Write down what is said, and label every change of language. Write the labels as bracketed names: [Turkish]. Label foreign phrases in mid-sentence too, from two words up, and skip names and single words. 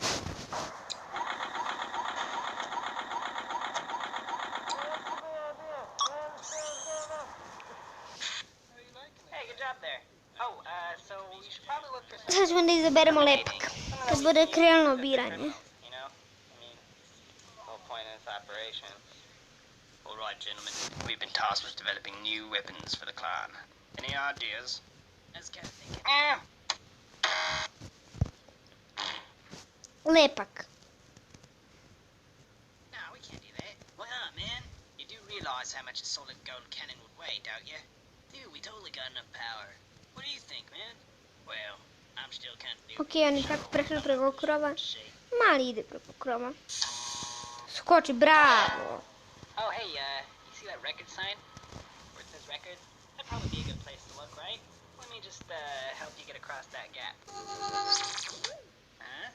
[Serbian] Sad ćemo da izaberemo lepak. Kad bude krenulo biranje. [English] Alright, gentlemen, we've been tasked with developing new weapons for the clan. Any ideas? Let's get thinking. [Serbian] Lepak. [English] No, we can't do that. Why not, man? You do realize how much a solid gold cannon would weigh, don't you? Dude, we totally got enough power. What do you think, man? Well, I'm still kind of new. [Serbian] Ok, on je tako prešao preko krova. Mali ide preko krova. Skoči, bravo. [English] Oh, hey, you see that record sign? Where it says record? That'd probably be a good place to look, right? Let me just, help you get across that gap. Huh?